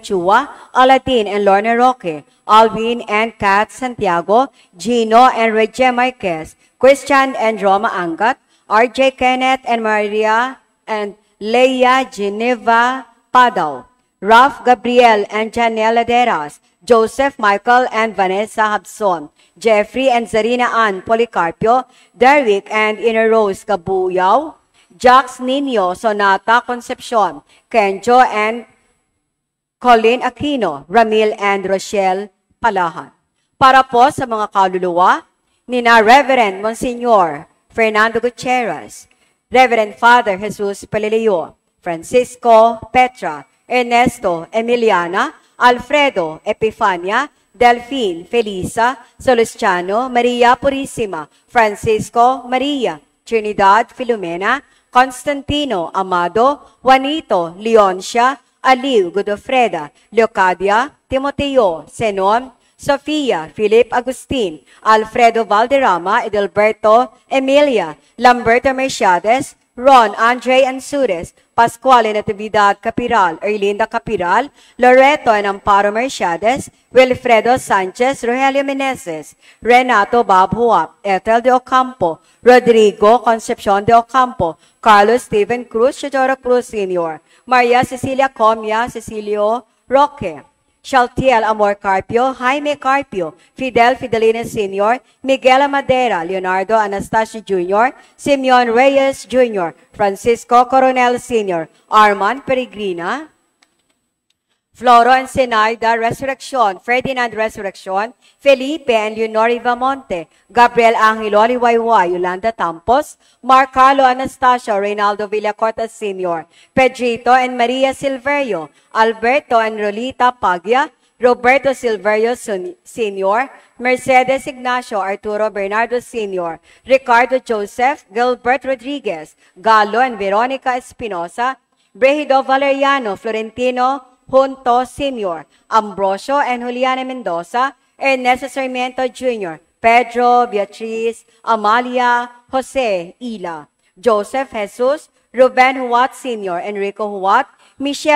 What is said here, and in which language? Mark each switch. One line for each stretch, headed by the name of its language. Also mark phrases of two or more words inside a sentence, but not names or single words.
Filipino: Chua, Aladdin and Lorna Roque, Alvin and Kat Santiago, Gino and Regia Marquez, Christian and Roma Angat, RJ Kenneth and Maria and Leia Geneva Padao, Ralph Gabriel and Janelle Laderas, Joseph Michael and Vanessa Habson, Jeffrey and Zarina Ann Policarpio, Derrick and Ina Rose Cabuyao, Jax Nino Sonata Concepcion, Kenjo and Colin Aquino, Ramil and Rochelle Palahan. Para po sa mga kaluluwa, nina Reverend Monsignor Fernando Gutierrez, Reverend Father Jesus Palilio, Francisco, Petra, Ernesto, Emiliana, Alfredo, Epifania, Delphine, Felisa, Solustiano, Maria Purisima, Francisco, Maria, Trinidad, Filomena, Constantino, Amado, Juanito, Leoncia, Aliw, Godofreda, Leocadia, Timoteo, Zenon, Sofia, Philip Agustin, Alfredo Valderrama, Edelberto, Emilia, Lamberto Merciades, Ron, Andre Ansures, Pascual Natividad Capiral, Erlinda Capiral, Loreto and Amparo Merciades, Wilfredo Sanchez, Rogelio Meneses, Renato Bob Huap, Ethel de Ocampo, Rodrigo Concepcion de Ocampo, Carlos Steven Cruz, Chidoro Cruz Sr., Maria Cecilia Comia, Cecilio Roque, Shaltiel Amor Carpio, Jaime Carpio, Fidel Fidelines Sr., Miguel Amadera, Leonardo Anastasio Jr., Simeon Reyes Jr., Francisco Coronel Sr., Armand Peregrina, Floro Ensenaida, Resurrection, Ferdinand Resurrection, Felipe and Leonor Ivamonte, Gabriel Angelo Liwayway, Yolanda Tampos, Mark Carlo Anastasio, Reynaldo Villacorta Sr., Pedrito and Maria Silverio, Alberto and Rolita Paglia, Roberto Silverio Sr., Mercedes Ignacio, Arturo Bernardo Sr., Ricardo Joseph, Gilbert Rodriguez, Galo and Veronica Espinosa, Brehido Valeriano, Florentino Junto Sr., Ambrosio and Juliana Mendoza, Ernesto Sarmiento Jr., Pedro, Beatriz, Amalia, Jose, Ila, Joseph Jesus, Ruben Huat Sr., Enrico Huat, Michelle